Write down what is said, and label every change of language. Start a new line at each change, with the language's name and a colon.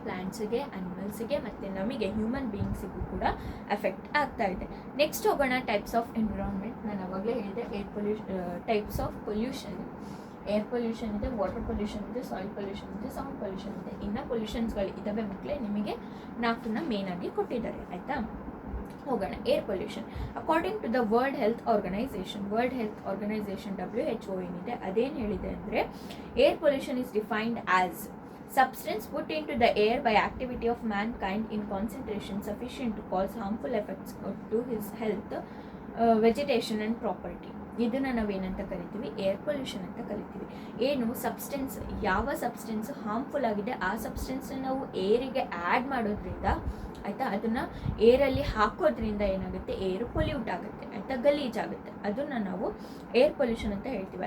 Kannada: ಪ್ಲ್ಯಾಂಟ್ಸಿಗೆ, ಅನಿಮಲ್ಸಿಗೆ ಮತ್ತು ನಮಗೆ ಹ್ಯೂಮನ್ ಬೀಯಿಂಗ್ಸಿಗೂ ಕೂಡ ಎಫೆಕ್ಟ್ ಆಗ್ತಾ ಇದೆ. ನೆಕ್ಸ್ಟ್ ಹೋಗೋಣ ಟೈಪ್ಸ್ ಆಫ್ ಎನ್ವಿರಾನ್ಮೆಂಟ್. ನಾನು ಅವಾಗಲೇ ಹೇಳಿದೆ types of pollution. Air pollution ಇದೆ, ವಾಟರ್ ಪೊಲ್ಯೂಷನ್ ಇದೆ, ಸಾಯಿಲ್ ಪೊಲ್ಯೂಷನ್ ಇದೆ, ಸೌಂಡ್ ಪೊಲ್ಯೂಷನ್ ಇದೆ. ಇನ್ನು ಪೊಲ್ಯೂಷನ್ಸ್ಗಳು ಇದ್ದಾವೆ ಮಕ್ಕಳೇ, ನಿಮಗೆ 4ನ್ನ ಮೇನಾಗಿ ಕೊಟ್ಟಿದ್ದಾರೆ. ಆಯಿತಾ, ಹೋಗೋಣ.
English: air pollution according to the World Health Organization WHO
Kannada: ಏನಿದೆ ಅದೇನು ಹೇಳಿದೆ ಅಂದರೆ,
English: Air pollution is defined as substance put into the air by activity of mankind in concentration sufficient to cause harmful effects to his health, vegetation and property.
Kannada: ಇದನ್ನು ನಾವೇನಂತ ಕರಿತೀವಿ? Air pollution ಅಂತ ಕರಿತೀವಿ. ಏನು ಸಬ್ಸ್ಟೆನ್ಸ್, ಯಾವ ಸಬ್ಸ್ಟೆನ್ಸ್ ಹಾರ್ಮ್ಫುಲ್ ಆಗಿದೆ ಆ ಸಬ್ಸ್ಟೆನ್ಸ್ನ ನಾವು ಏರಿಗೆ ಆ್ಯಡ್ ಮಾಡೋದ್ರಿಂದ, ಆಯಿತಾ, ಅದನ್ನು ಏರಲ್ಲಿ ಹಾಕೋದ್ರಿಂದ ಏನಾಗುತ್ತೆ? ಏರ್ ಪೊಲ್ಯೂಟ್ ಆಗುತ್ತೆ, ಆಯಿತಾ, ಗಲೀಜಾಗುತ್ತೆ. ಅದನ್ನು ನಾವು ಏರ್ ಪೊಲ್ಯೂಷನ್ ಅಂತ ಹೇಳ್ತೀವಿ.